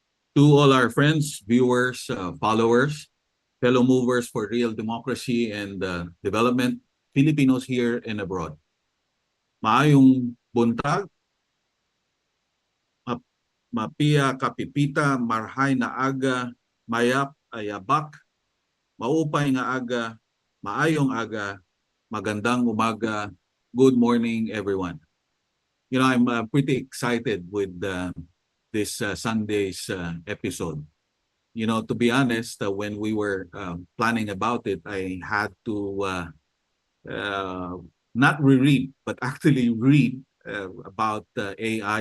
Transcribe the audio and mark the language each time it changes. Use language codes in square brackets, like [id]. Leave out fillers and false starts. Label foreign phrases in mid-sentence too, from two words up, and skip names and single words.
[en] To all our friends, viewers, followers, fellow movers for real democracy and development, Filipinos here and abroad. [ceb] Maayong buntag, [mdh] mapia kapipita, [bik] marhay na aga, [pam] mayap ayabak, [war] maupay nga aga, [hil] maayong aga, [tl] magandang umaga, [en] good morning everyone. I'm pretty excited with this Sunday's episode. To be honest, when we were planning about it, I had to uh, not reread, but actually read about AI.